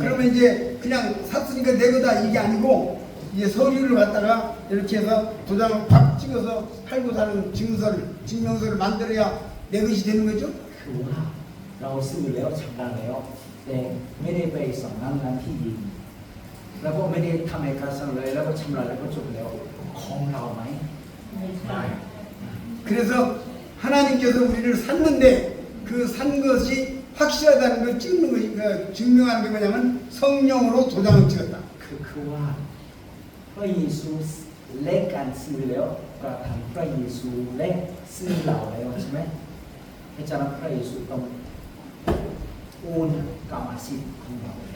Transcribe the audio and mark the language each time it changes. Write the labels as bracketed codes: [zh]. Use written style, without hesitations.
[ko] 그러면 이제 그냥 샀으니까 내 거다 이게 아니고 이제 서류를 갖다가 이렇게 해서 도장을 팍 찍어서 팔고 사는 증명서를 만들어야 내 것이 되는 거죠. [th] คือว่าเราซื้อแล้วชำระแล้วแต่ไม่ได้ไปสำนักงานที่ดินแล้วก็ไม่ได้ทำเอกสารเลยแล้วก็ชำระแล้วก็จบแล้วของเราไหมได้ [ko] 그래서 하나님께서 우리를 샀는데 그 산 것이 확실하다는 걸 찍는 것이 증명하는 게 뭐냐면 성령으로 도장을 찍었다. [th] คือว่าพระเยซูและการซื้อแล้วกระทำพระเยซูและซื้อเราแล้วใช่ไหมเพราะฉะนั้นพระเยซูต้องโอนกรรมสิทธิ์ของเรา